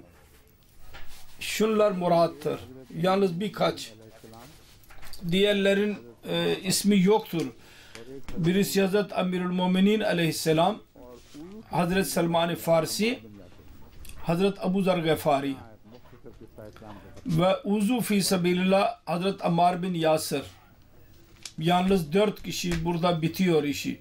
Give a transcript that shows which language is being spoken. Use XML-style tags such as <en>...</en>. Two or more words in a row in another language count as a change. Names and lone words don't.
<tr>Şunlar murattır. Yalnız birkaç. Diğerlerin ismi yoktur. Birisi Hazreti Emirül Müminin aleyhisselam, Hazreti Selman-ı Farsi, Hazreti Ebu Zer Gıfari ve uzu</tr> <ar>في سبيل الله</ar> <tr>Hazreti Ammar bin Yasir. Yalnız 4 kişi burada bitiyor işi.</tr>